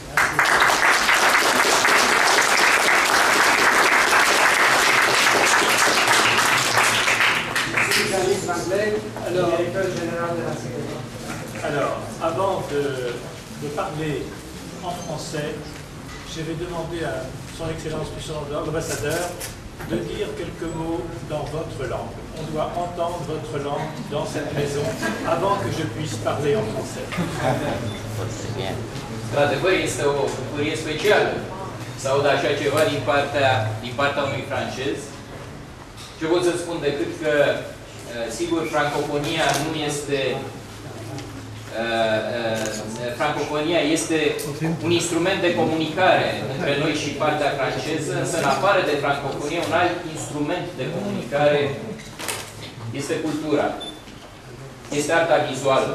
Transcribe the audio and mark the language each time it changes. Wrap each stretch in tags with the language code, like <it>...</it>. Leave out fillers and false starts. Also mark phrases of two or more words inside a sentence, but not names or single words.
<fr>Alors, avant de parler en français, je vais demander à son Excellence, Monsieur l'ambassadeur, de dire quelques mots dans votre langue. On doit entendre votre langue dans cette maison avant que je puisse parler en français.</fr> <ro>Într-adevăr, este o bucurie specială să aud așa ceva din partea unui francez. Ce pot să spun decât că, sigur, francofonia nu este... francofonia este un instrument de comunicare între noi și partea franceză, însă în afară de francofonie, un alt instrument de comunicare este cultura, este arta vizuală.</ro>